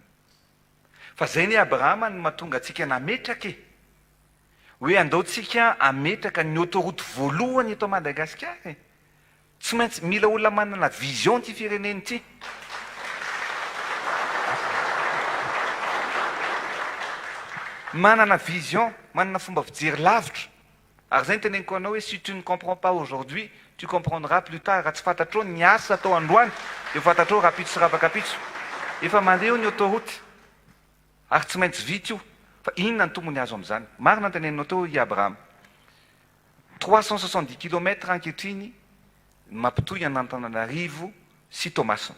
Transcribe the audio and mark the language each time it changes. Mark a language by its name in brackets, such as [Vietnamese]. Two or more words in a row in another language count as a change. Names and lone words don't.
[Malagasy] Fa zay ny Abrahama no mahatonga antsika nametraka hoe andaontsika ametraka ny autoroute voalohany eto Madagasikara. Tsy maintsy mila olona manana vision ty fireneny ty. Manana vision, manana fomba fijery lavitra. Ary zay ny teneniko anao hoe [French] si tu ne comprends pas aujourd'hui, tu comprendras plus tard. [Malagasy] Raha tsy fantatrao ny asa atao androany, dia fantatrao rapitso sy ravakapitso. Efa mandeha ny autoroute. Ary tsy maintsy vita io. Fa inona ny tombony azo amin'izany? Marina ny teneninao teo i Abraham. 370 km ankehitriny mampitohy an'Antananarivo sy Toamasina.